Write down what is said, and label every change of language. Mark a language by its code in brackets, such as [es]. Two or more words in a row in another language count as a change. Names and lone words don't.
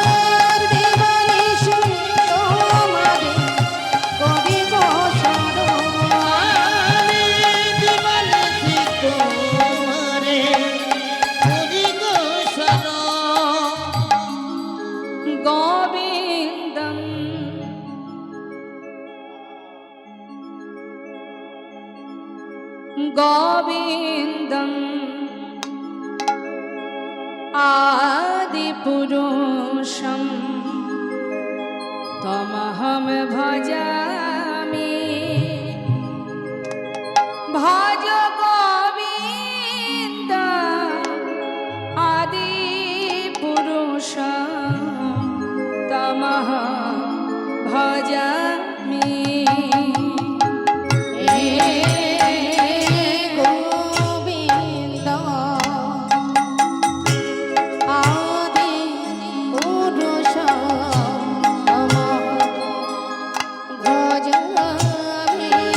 [bn] দেবানিশি তোমারে করি গো শরণ দিবানিশি তোমারে করি গো শরণ [sa] গোবিন্দম গোবিন্দম आदिपुरुषं तमहं भजामि ভজ গোবিন্দ আদি পুরুষ তমঃ ভজামি। গোবিন্দ আদি পুরুষ ভজামি।